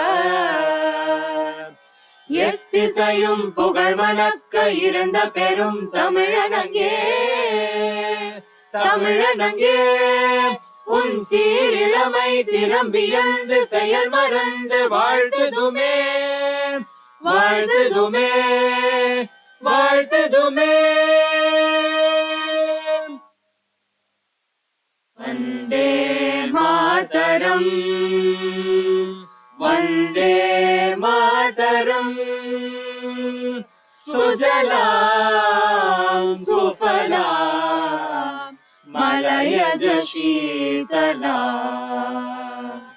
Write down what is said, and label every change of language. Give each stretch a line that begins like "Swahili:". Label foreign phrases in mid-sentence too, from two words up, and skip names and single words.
Tamil: எத்திசையும் புகழ் மணக்க இருந்த பெரும் தமிழனங்கே தமிழனங்கே உன் சீரிழமை திறம்பியழ்ந்து செயல் மறந்து வாழ்த்துதுமே வாழ்த்துதுமே வாழ்த்துதுமே.
Sanskrit: वन्दे मातरम् वन्दे मातरम् सुजलां सुफलां मलयज शीतलां